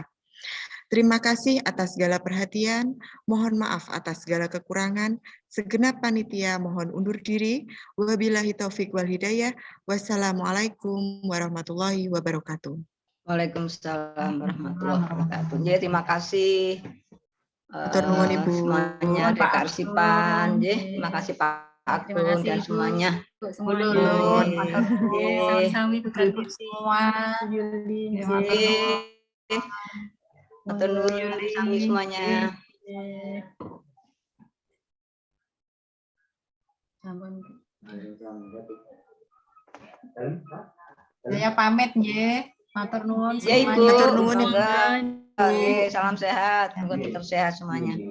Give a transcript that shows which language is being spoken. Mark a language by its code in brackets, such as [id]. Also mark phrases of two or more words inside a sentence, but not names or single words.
[id] Terima kasih atas segala perhatian, mohon maaf atas segala kekurangan, segenap panitia mohon undur diri, [ar] وبالله التوفيق والهداية والسلام عليكم ورحمة الله وبركاته. وعليكم السلام ورحمة الله وبركاته. [id] Jadi terima kasih semuanya dari Kearsipan. Terima kasih Pak Agung dan semuanya. [jv] Sami-sami semua. Matur nuwun sami semuanya. [id] Saya pamit nggih. [jv] Matur nuwun [id] Ya Ibu. [jv] Matur nuwun Ibu. [id] Salam sehat, semoga tetap sehat semuanya.